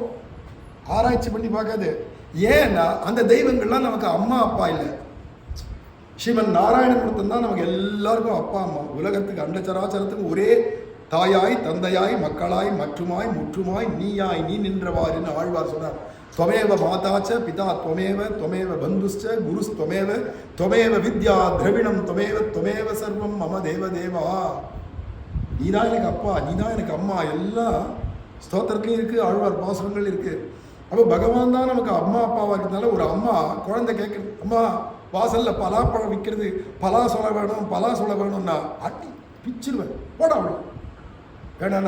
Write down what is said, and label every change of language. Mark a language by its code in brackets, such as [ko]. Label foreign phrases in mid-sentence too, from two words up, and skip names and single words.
[ta] ஆராய்ச்சி பண்ணி பார்க்காது. ஏன்னா அந்த தெய்வங்கள்லாம் நமக்கு அம்மா அப்பா இல்லை. ஸ்ரீமன் நாராயணன் மட்டும் தான் நமக்கு எல்லாருக்கும் அப்பா அம்மா. உலகத்துக்கு அண்டச்சராச்சரத்துக்கு ஒரே தாயாய் தந்தையாய் மக்களாய் மற்றுமாய் முற்றுமாய் நீயாய் நீ நின்றவாறுன்னு ஆழ்வார் சொன்னார். [sa] त्वमेव माताच पिता त्वमेव बंधुश्च गुरुस्त्वमेव विद्या द्रविणं त्वमेव सर्वं मम देवदेवा. [ta] நீதான் எனக்கு அப்பா, நீதான் எனக்கு அம்மா. எல்லாம் ஸ்தோத்திரத்துலையும் இருக்குது, ஆழ்வார் பாசுரங்கள் இருக்குது. அப்போ பகவான் தான் நமக்கு அம்மா அப்பாவாக இருக்கிறதுனால ஒரு அம்மா குழந்தை கேட்குறது, அம்மா வாசலில் பலாப்பழம் விற்கிறது, பலா சொல்ல வேணும்னா அட்டி பிச்சிருவேன் போட அவ்வளோ வேணாண்ணா.